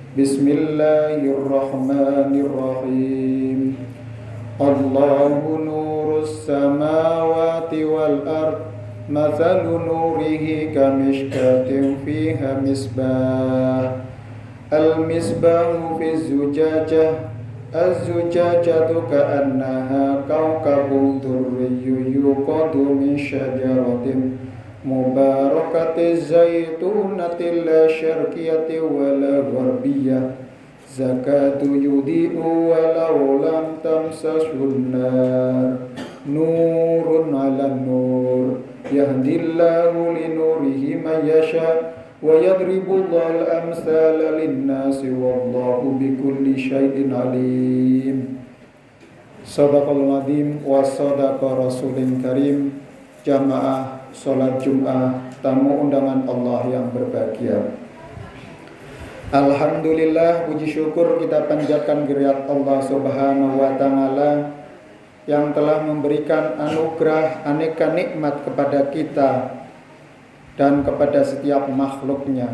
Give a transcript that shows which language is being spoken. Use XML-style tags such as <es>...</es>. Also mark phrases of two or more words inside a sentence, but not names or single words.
<ar>Bismillahirrahmanirrahim. الله نور السماوات والأرض مثل نوره كمشكاة فيها مصباح. المصباح في زجاجة الزجاجة كأنها كوكب دري يوقد من شجرة مباركة زيتونة لا شرقية ولا غربية زكاة يضيء ولو لم تمسسه نار نور على نور يهدي الله لنوره من يشاء ويضرب الله الأمثال للناس والله بكل شيء عليم. صدق الله العظيم وصدق رسوله الكريم.</ar> <id>Jamaah salat Jumat, tamu undangan Allah yang berbahagia. Alhamdulillah, puji syukur kita panjatkan kehadirat Allah</id> <ar>سبحانه وتعالى</ar> <id>yang telah memberikan anugerah aneka nikmat kepada kita dan kepada setiap makhluknya.</id>